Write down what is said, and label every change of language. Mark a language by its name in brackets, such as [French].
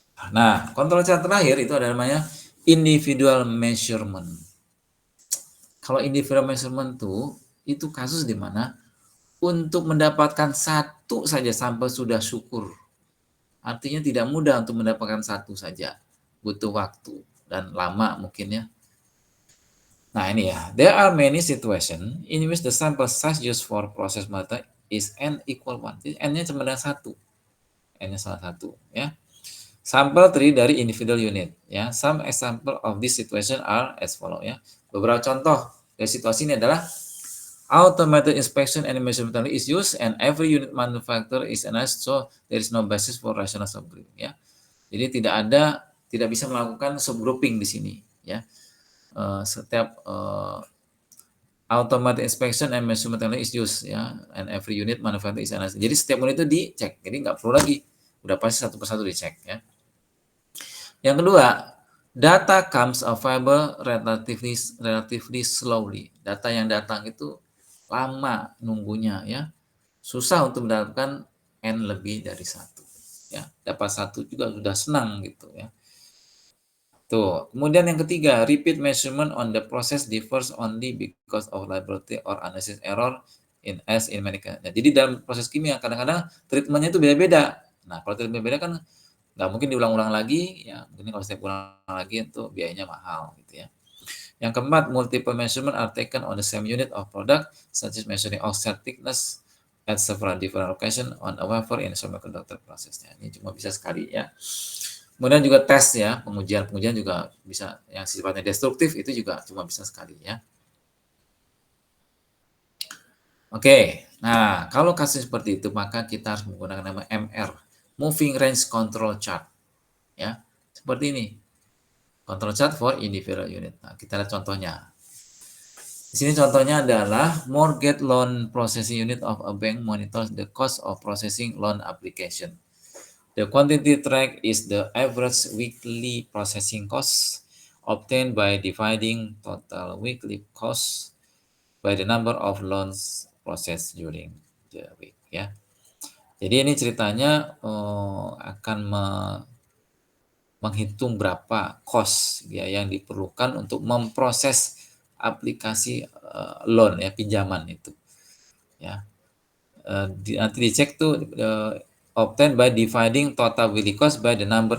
[Indonesian] Nah, control chart terakhir itu ada namanya individual measurement. Kalau individual measurement itu kasus di mana untuk mendapatkan satu saja sampel sudah syukur. Artinya tidak mudah untuk mendapatkan satu saja. Butuh waktu dan lama mungkin ya. Nah ini ya, [English] there are many situations in which the sample size used for process method is n equal 1. [Indonesian] Jadi n-nya cuma dengan 1. N-nya salah satu ya. Sampel terdiri dari individual unit ya. [English] Some example of this situation are as follow ya. [Indonesian] Beberapa contoh dari situasi ini adalah [English] automated inspection and measurement technology is used and every unit manufacturer is analyzed, so there is no basis for rational subgrouping ya. [Indonesian] Jadi tidak bisa melakukan subgrouping di sini ya. Setiap [English] automatic inspection and measurement technology is used ya, and every unit manufacturer is analyzed. [Indonesian] Jadi setiap unit itu dicek, jadi nggak perlu lagi, udah pasti satu persatu dicek ya. Yang kedua, [English] data comes available relatively slowly. [Indonesian] Data yang datang itu lama nunggunya ya, susah untuk mendapatkan n lebih dari 1 ya. Dapat 1 juga sudah senang gitu ya. Tuh. Kemudian yang ketiga, [English] repeat measurement on the process differs only because of liability or analysis error in many cases. [Indonesian] Nah, jadi dalam proses kimia kadang-kadang treatmentnya itu beda-beda. Nah, kalau treatment beda kan nggak mungkin diulang-ulang lagi, ya mungkin kalau setiap ulang lagi itu biayanya mahal gitu ya. Yang keempat, [English] multiple measurement are taken on the same unit of product, such as measuring oxide thickness at several different location on a wafer in semiconductor processnya. [Indonesian] Ini cuma bisa sekali ya. Kemudian juga tes ya, pengujian juga bisa, yang sifatnya destruktif itu juga cuma bisa sekali ya. Oke, nah kalau kasus seperti itu maka kita harus menggunakan nama MR, Moving Range Control Chart ya, seperti ini, control chart for individual unit. Nah, kita lihat contohnya. Di sini contohnya adalah [English] mortgage loan processing unit of a bank monitors the cost of processing loan application. The quantity track is the average weekly processing cost obtained by dividing total weekly cost by the number of loans processed during the week ya. [Indonesian] Jadi ini ceritanya akan menghitung berapa cost ya yang diperlukan untuk memproses aplikasi loan ya, pinjaman itu ya. Nanti dicek tuh [English] obtained by dividing total weekly cost by the number.